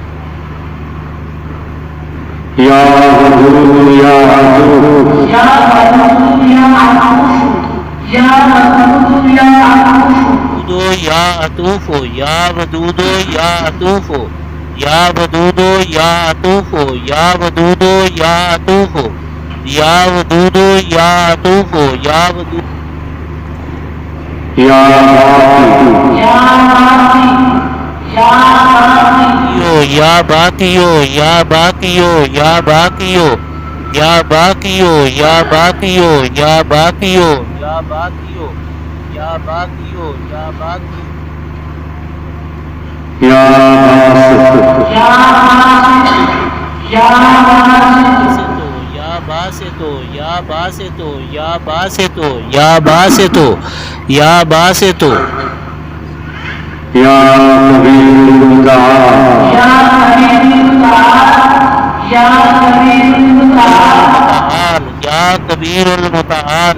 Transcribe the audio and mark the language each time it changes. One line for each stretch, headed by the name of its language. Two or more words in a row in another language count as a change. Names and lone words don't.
Arabic: یا غفور یا عفو یا غفور یا عفو یا غفور یا عفو یا عطوف یا ودود یا عطوف یا ودود یا عطوف یا ودود یا عطوف یا ودود یا عطوف یا ودود یا باقیو یا باقیو یا باقیو یا باقیو یا باقیو یا باقیو یا باقیو یا باقیو یا باقیو یا باسطو یا باسطو یا باسطو یا باسطو یا باسطو یا کبیر المتعال یا کبیر المتعال یا کبیر المتعال